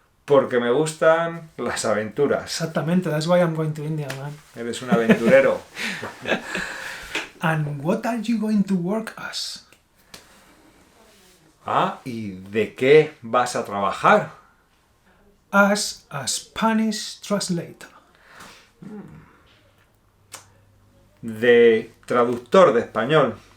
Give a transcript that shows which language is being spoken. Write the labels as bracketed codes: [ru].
[es] Porque me gustan las aventuras. [en] Exactamente, that's why I'm going to India, man. [es] Eres un aventurero. [en] And what are you going to work as? [es] Ah, ¿y de qué vas a trabajar? [en] As a Spanish translator. [es] De traductor de español.